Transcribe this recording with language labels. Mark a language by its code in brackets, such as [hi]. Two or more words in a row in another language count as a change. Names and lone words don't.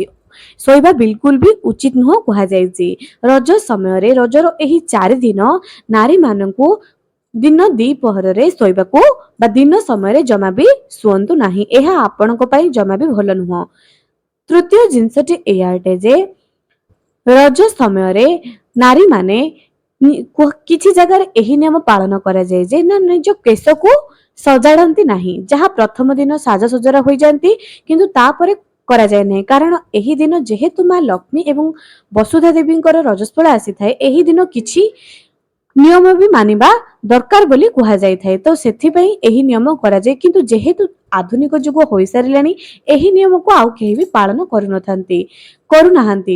[or] ଶୋଇବା ବିଲକୁଲ ବି ଉଚିତ ନୁହେଁ କୁହା ଯାଉଛି। ରଜ ସମୟ ରେ ରଜର ଏହି 4 ଦିନ ନାରୀ ମାନଙ୍କୁ ଦିନ ଦି ପହର ରେ ଶୋଇବାକୁ ବା ଦିନ ସମୟ ରେ ଜମା ବି ଶୁଅନ୍ତୁ ନାହିଁ। ଏହା ଆପଣଙ୍କ ପାଇଁ ଜମା ବି ଭଲ ନୁହେଁ। ତୃତୀୟ ଜିନିଷଟି ଏୟା ଅଟେ ଯେ ରଜ ସମୟ ରେ ନାରୀ ମାନେ କିଛି ଜାଗା ଏହି ନିୟମ ପାଳନ କରା ଯାଏ ଯେ ନା ନିଜ କେଶ କୁ ସଜାଡ଼ନ୍ତି ନାହିଁ। ଯାହା ପ୍ରଥମ ଦିନ ସାଜସଜ୍ଜର ହୋଇ ଜାଣନ୍ତି କିନ୍ତୁ ତା'ପରେ କରା ଯାଏ ନାହିଁ। କାରଣ ଏହି ଦିନ ଯେହେତୁ ମା ଲକ୍ଷ୍ମୀ ଏବଂ ବସୁଧା ଦେବୀଙ୍କର ରଜସ୍ୱଳା ଆସି ଥାଏ ଏହି ଦିନ କିଛି ନିୟମ ବି ମାନିବା ଦରକାର ବୋଲି କୁହା ଯାଏ ଥାଏ। ତୋ ସେଥି ପାଇଁ ଏହି ନିୟମ କରା ଯାଏ କିନ୍ତୁ ଯେହେତୁ ଆଧୁନିକ ଯୁଗ ହୋଇ ସାରିଲାଣି ଏହି ନିୟମ କୁ ଆଉ କେହି ବି ପାଳନ କରୁ ନାହାନ୍ତି।